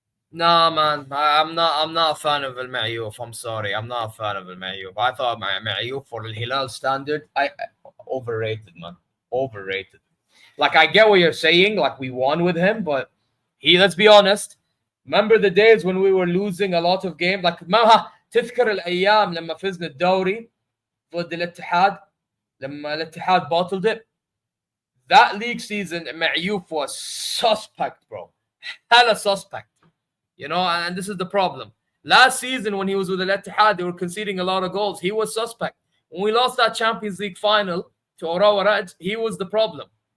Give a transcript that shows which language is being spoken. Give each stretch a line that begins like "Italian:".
English: Nah, man. I'm not a fan of Al Ma'youf. I'm sorry. I'm not a fan of Al Ma'youf. I thought Ma'youf for Al Hilal standard, I overrated, man. Overrated. Like, I get what you're saying. Like, we won with him, but let's be honest. Remember the days when we were losing a lot of games?
Arabic: Like, ما تذكر الأيام لما فزنا الدوري ضد الاتحاد لما الاتحاد
English: bottled it? That league season, Ma'youf was suspect, bro. Hella suspect. You know, and this is the problem. Last season, when he was with Al Ittihad, they were conceding a lot of goals. He was suspect. When we lost that Champions League final to Orawa Raj, he was the problem.